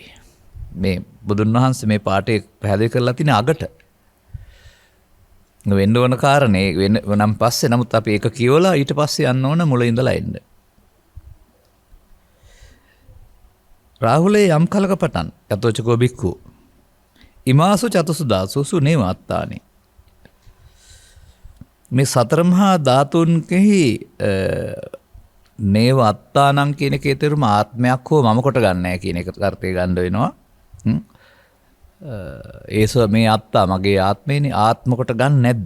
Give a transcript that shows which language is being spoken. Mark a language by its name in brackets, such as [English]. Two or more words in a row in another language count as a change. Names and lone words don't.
[Sinhala] මේ බුදුන් වහන්සේ මේ පාඩේ පැහැදිලි කරලා තියෙන අගට වෙන්න ඕන කාරණේ වෙනම් පස්සේ නමුත් අපි ඒක කියවලා ඊට පස්සේ යන්න ඕන මුල ඉඳලා එන්න. රාහුලේ යම් කලක පටන් [Pali] යතෝචකෝ බික්ඛු ඉමාසු චතුසු දාසුසු නේවත්තානි [Sinhala] මේ සතර මහා ධාතුන්ගෙහි [Pali] නේව අත්තානං [Sinhala] කියන එකේ තේරුම ආත්මයක් හෝ මම කොට ගන්න නැහැ කියන එක අර්ථය ගන්න වෙනවා. ඒස මේ අත්තා මගේ ආත්මේනේ ආත්ම කොට ගන්න නැද්ද?